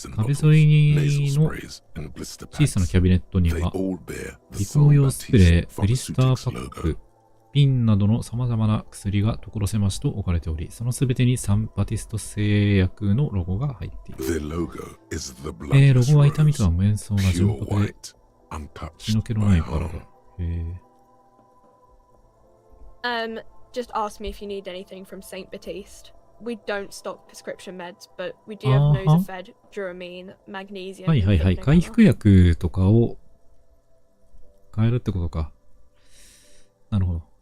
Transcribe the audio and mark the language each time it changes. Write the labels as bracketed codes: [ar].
[ja] 壁沿いの小さなキャビネットには、鼻腔用スプレー、ブリスターパック、瓶などの様々な薬が所狭しと置かれており、そのすべてにサンバティスト製薬のロゴが入っている。ロゴは痛みとは無縁そうな純白で、血の気のないバラだ。 [en] Just ask me if you need anything from Saint Baptiste. We don't stock prescription meds, but we do have Nosafed, Duramine, Magnesium. [ja] はいはいはい。回復薬とかを買えるってことか。なるほど。